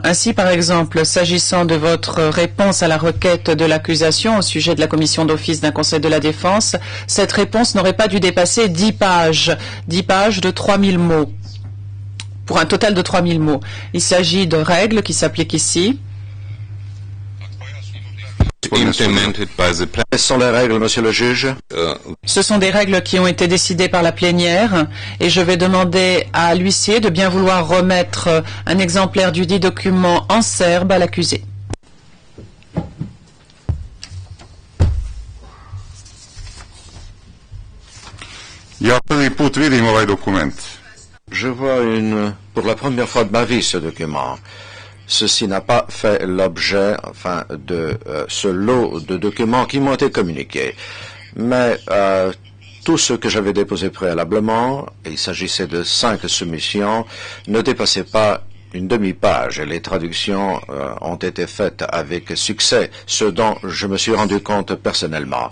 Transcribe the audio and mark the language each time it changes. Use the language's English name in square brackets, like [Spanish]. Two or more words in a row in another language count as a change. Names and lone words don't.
[French] Ainsi, par exemple, s'agissant de votre réponse à la requête de l'accusation au sujet de la commission d'office d'un conseil de la défense, cette réponse n'aurait pas dû dépasser 10 pages de 3000 mots, pour un total de 3000 mots. Il s'agit de règles qui s'appliquent ici. [English] implemented by the [French] Quelles sont les règles, monsieur le juge? Ce sont des règles qui ont été décidées par la plénière et je vais demander à l'huissier de bien vouloir remettre un exemplaire du dit document en serbe à l'accusé. [Serbian] Ja prvi put vidim ovaj dokument. [French] Je vois pour la première fois de ma vie ce document. Ceci n'a pas fait l'objet, de ce lot de documents qui m'ont été communiqués. Mais tout ce que j'avais déposé préalablement, et il s'agissait de 5 soumissions, ne dépassait pas une demi-page et les traductions ont été faites avec succès, ce dont je me suis rendu compte personnellement.